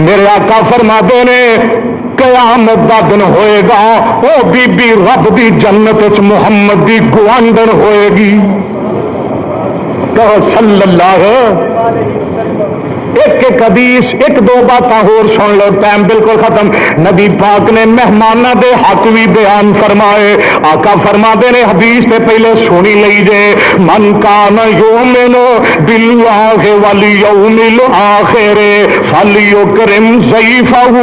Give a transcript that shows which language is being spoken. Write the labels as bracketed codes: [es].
[pa] میرے آقا فرماتے نے قیامت دا دن ہوئے گا او بی بی رب دی جنت وچ محمد دی گوانڈن ہوئے گی. کہو صلی اللہ. ایک ایک حدیث ایک دو باتاں اور سن لو، ٹائم بالکل ختم. نبی پاک نے مہمانوں دے حق بھی بیان فرمائے. آقا فرما دے نے حدیث تے پہلے سنی لئی جے [ar] من کان یؤمن باللہ والیوم الآخر فلیکرم ضیفہ.